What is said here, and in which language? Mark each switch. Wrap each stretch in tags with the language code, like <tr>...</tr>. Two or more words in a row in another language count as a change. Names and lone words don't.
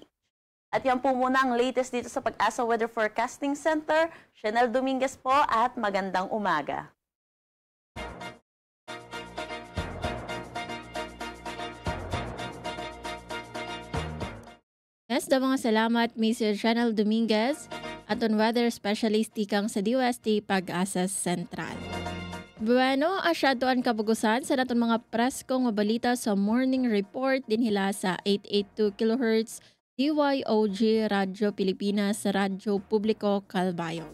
<tl>At yan po muna ang latest dito sa Pag-asa Weather Forecasting Center. Chanel Dominguez po at magandang umaga.</tl> <war>Yes, mga salamat, Mr. Chanel Dominguez, aton weather specialist tikang sa DOST Pag-asa Central. Bueno, asyado ang kabugusan sa naton mga preskong balita sa</war> <en>morning report</en> <war>din hila sa 882 kHz DYOG Radyo Pilipinas Radyo Publiko Calbayog.</war>